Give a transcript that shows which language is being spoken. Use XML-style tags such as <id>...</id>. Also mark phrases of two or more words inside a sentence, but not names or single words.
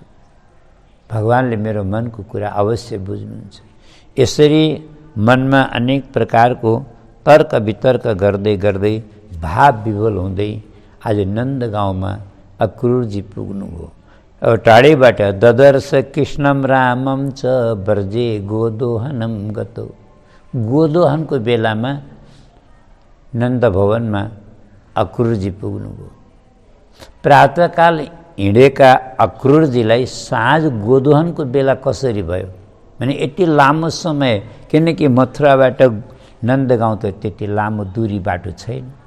<ne>भगवानले मेरो मनको कुरा अवश्य बुझ्नुहुन्छ। यसरी मनमा अनेक प्रकारको तर्क वितर्क गर्दै गर्दै भाव विभोल हुँदै आज नन्द गाउँमा अक्रूरजी पुग्नुभयो। अब टाढैबाट</ne> <sa>ददर्श कृष्णम रामम च ब्रजे गोदोहनम गतो।</sa> <ne>गोदोहनको बेलामा नन्द भवनमा अक्रूरजी पुग्नुभयो। प्रातःकाल हिँडेका अक्रूरजीलाई साँझ गोदोहनको बेला कसरी भयो भने यति लामो समय, किनकि मथुराबाट नन्दगाउँ त त्यति लामो दूरी बाटो छैन।</ne>